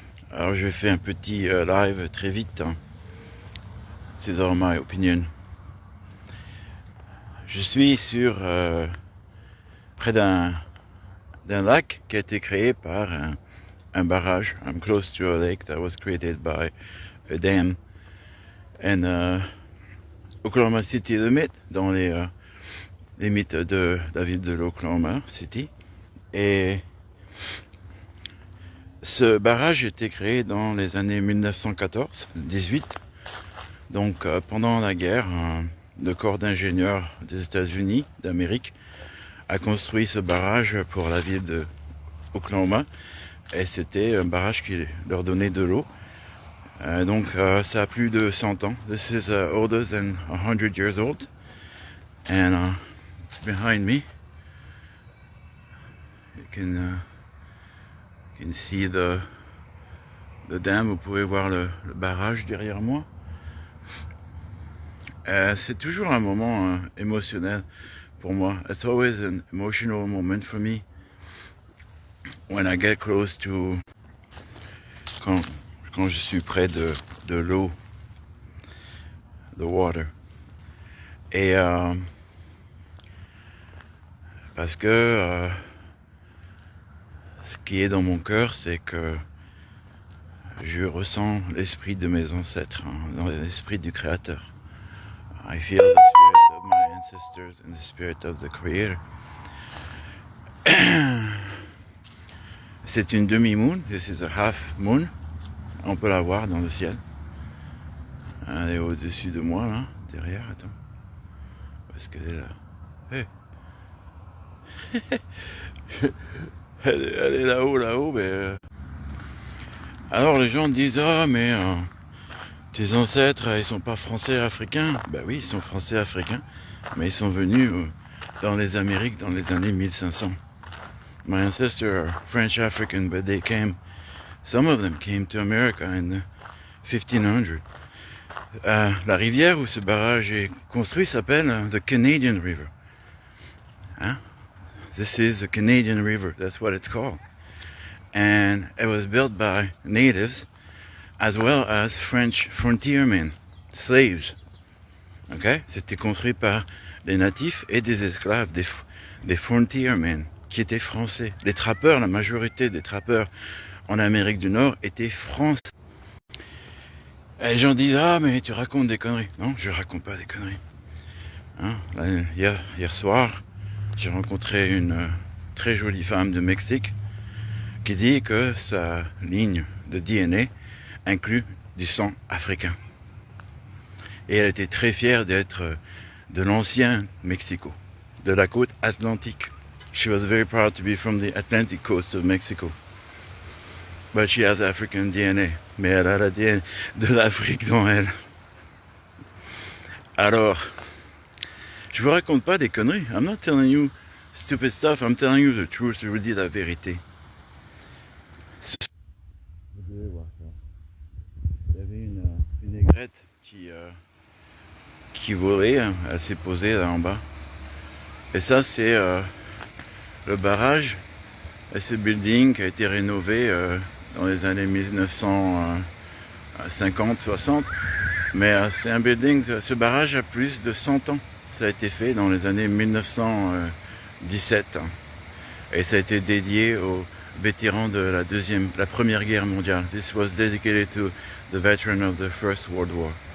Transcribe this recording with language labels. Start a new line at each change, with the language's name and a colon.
French: Alors je fais un petit live très vite. C'est
English: all my opinion.
French: Je suis sur près d'un lac qui a été créé par un barrage.
English: I'm close to a lake that was created by a dam. And Oklahoma City limit,
French: dans les limites de la ville de l'Oklahoma City. Et ce barrage a été créé dans les années 1914-18. Donc pendant la guerre, le corps d'ingénieurs des États-Unis d'Amérique a construit ce barrage pour la ville de Oklahoma. Et c'était un barrage qui leur donnait de l'eau. Donc ça a plus de 100 ans.
English: This is older than 100 years old. And behind me, you can see the dam.
French: Vous pouvez voir le barrage derrière moi. C'est toujours un moment émotionnel pour moi.
English: It's always an emotional moment for me when I get close to
French: quand je suis près de l'eau,
English: the water.
French: Et parce que ce qui est dans mon cœur, c'est que je ressens l'esprit de mes ancêtres, l'esprit du Créateur.
English: I feel the spirit of my ancestors and the spirit of the Creator.
French: C'est une demi-moon,
English: this is a half moon.
French: On peut la voir dans le ciel. Elle est au-dessus de moi, là, derrière, attends. Parce qu'elle est là. Hey. elle est là-haut, mais... Alors les gens disent, ah mais tes ancêtres, ils sont pas français africains. Ben oui, ils sont français africains, mais ils sont venus dans les Amériques dans les années 1500.
English: My ancestors are French African, but they came, some of them came to America in 1500.
French: La rivière où ce barrage est construit s'appelle the Canadian River. Hein?
English: This is the Canadian River, that's what it's called. And it was built by natives as well as French frontiermen, slaves. Okay?
French: C'était construit par des natifs et des esclaves, des frontiermen, qui étaient français. Les trappeurs, la majorité des trappeurs en Amérique du Nord étaient français. Et les gens disent, ah mais tu racontes des conneries. Non, je raconte pas des conneries. Hein? Hier soir, j'ai rencontré une très jolie femme de Mexique qui dit que sa ligne de DNA inclut du sang africain. Et elle était très fière d'être de l'ancien Mexico, de la côte atlantique.
English: She was very proud to be from the Atlantic coast of Mexico. But she has African DNA.
French: Mais elle a l'ADN de l'Afrique dans elle. Alors, je vous raconte pas des conneries.
English: I'm not telling you stupid stuff. I'm telling you the truth.
French: Je vous dis la vérité. Vous devez voir ça. Il y avait une aigrette qui volait. Elle s'est posée là en bas. Et ça, c'est le barrage. Et ce building qui a été rénové dans les années 1950-60. Mais c'est un building, ce barrage a plus de 100 ans. Ça a été fait dans les années 1917. Et ça a été dédié aux vétérans de la Première Guerre mondiale.
English: This was dedicated to the veteran of the First World War.